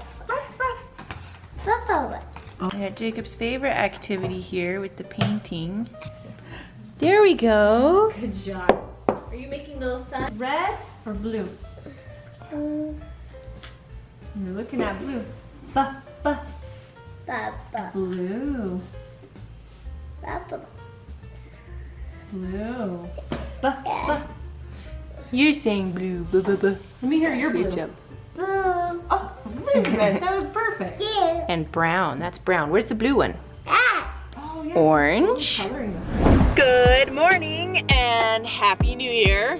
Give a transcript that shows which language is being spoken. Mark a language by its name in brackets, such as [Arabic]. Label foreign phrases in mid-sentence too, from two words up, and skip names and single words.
[English] Ruff, ruff. up, up. I got Jacob's favorite activity here with the painting. There we go. Good job. Are you making little sun? Red or blue? You're looking at blue. Ba, ba. Papa. Blue. Papa. Blue. Ba, ba. You're saying blue. Ba, ba, ba. Let me hear your blue. Good job. Blue. Oh, really good. That was perfect. Here. And brown. That's brown. Where's the blue one? Ah. Oh, yeah. Orange. Coloring. Good morning and Happy New Year.